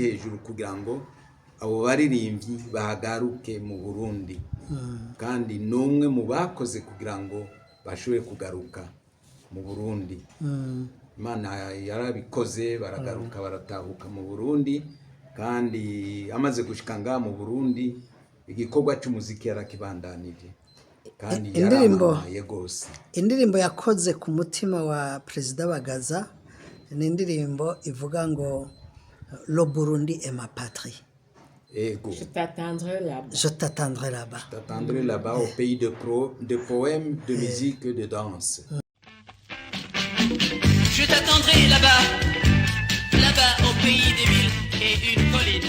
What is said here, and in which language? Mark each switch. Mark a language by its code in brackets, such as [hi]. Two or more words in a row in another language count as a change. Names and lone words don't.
[rn] hejuru kugira ngo abo baririmbyi bahagaruke mu Burundi kandi numwe mu bakoze kugira ngo bashobore kugaruka mu Burundi Imana yarabikoze baragaruka baratahuka mu Burundi kandi amaze gushika nga mu Burundi igikorwa cy'umuziki yarakibandanije kandi yaramaye gose indirimbo yakoze ku mutima wa President Bagaza ni indirimbo ivuga ngo [fr] le Burundi est ma patrie. Je t'attendrai là-bas. Je t'attendrai là-bas au pays de poèmes, de musique et de danse. Je t'attendrai là-bas, là-bas au pays des villes et une colline.